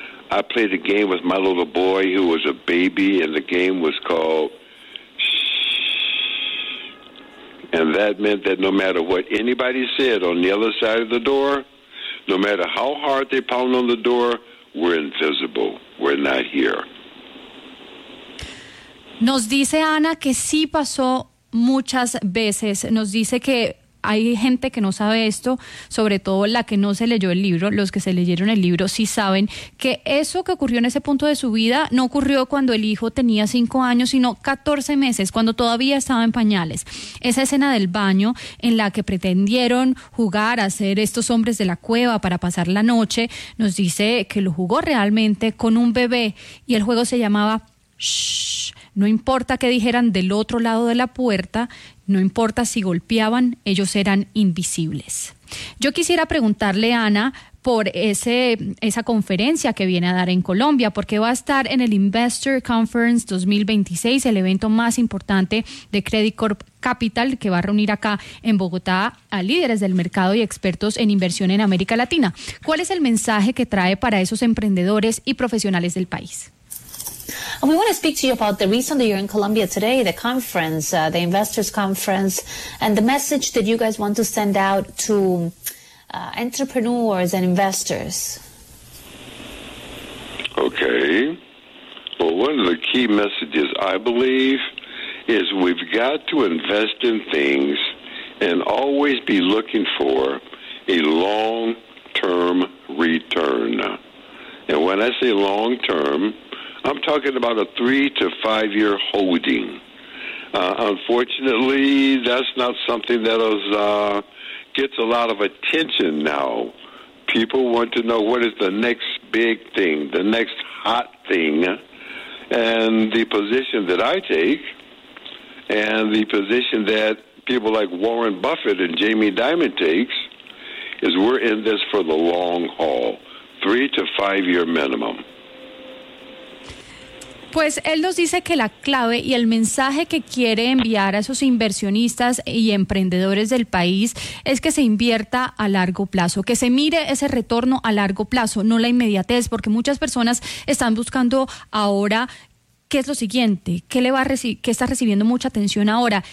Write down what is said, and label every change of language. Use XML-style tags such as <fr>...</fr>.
<en>I played a game with my little boy who was a baby, and the game was called And that meant that no matter what anybody said on the other side of the door, no matter how hard they pound on the door, we're invisible. We're not here.</en> <es>Nos dice Ana que sí pasó muchas veces. Nos dice que hay gente que no sabe esto, sobre todo la que no se leyó el libro. Los que se leyeron el libro sí saben que eso que ocurrió en ese punto de su vida no ocurrió cuando el hijo tenía 5 años, sino 14 meses, cuando todavía estaba en pañales. Esa escena del baño en la que pretendieron jugar a ser estos hombres de la cueva para pasar la noche, nos dice que lo jugó realmente con un bebé y el juego se llamaba Shh. No importa qué dijeran del otro lado de la puerta, no importa si golpeaban, ellos eran invisibles. Yo quisiera preguntarle, Ana, por esa conferencia que viene a dar en Colombia, porque va a estar en el Investor Conference 2026, el evento más importante de Credit Corp Capital, que va a reunir acá en Bogotá a líderes del mercado y expertos en inversión en América Latina. ¿Cuál es el mensaje que trae para esos emprendedores y profesionales del país?</es> <en>We want to speak to you about the reason that you're in Colombia today, the conference, the investors conference, and the message that you guys want to send out to entrepreneurs and investors. Okay. Well, one of the key messages, I believe, is we've got to invest in things and always be looking for a long-term return. And when I say long-term, I'm talking about a 3 to 5 year holding. Unfortunately, that's not something that is, gets a lot of attention now. People want to know what is the next big thing, the next hot thing. And the position that I take and the position that people like Warren Buffett and Jamie Dimon takes is we're in this for the long haul, 3 to 5 year minimum.</en> <es>Pues él nos dice que la clave y el mensaje que quiere enviar a esos inversionistas y emprendedores del país es que se invierta a largo plazo, que se mire ese retorno a largo plazo, no la inmediatez, porque muchas personas están buscando ahora qué es lo siguiente, qué está recibiendo mucha atención ahora.</es>